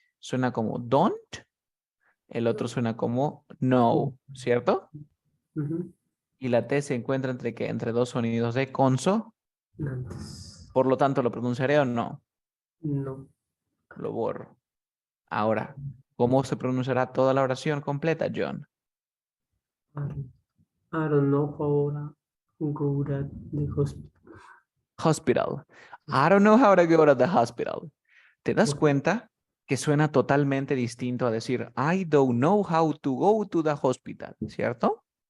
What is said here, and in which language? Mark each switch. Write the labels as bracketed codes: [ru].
[es] Suena como don't, el otro suena como no, ¿cierto? Ujú. Y la T se encuentra entre qué? Entre dos sonidos de conso. Antes. Por lo tanto, ¿lo pronunciaré o no? No. Lo borro. Ahora, ¿cómo se pronunciará toda la oración completa, John? [en] I don't know how to go to the hospital. Hospital. I don't know how to go to the hospital. [es] ¿Te das Por- cuenta que suena totalmente distinto a decir [en] I don't know how to go to the hospital, [es] ¿cierto?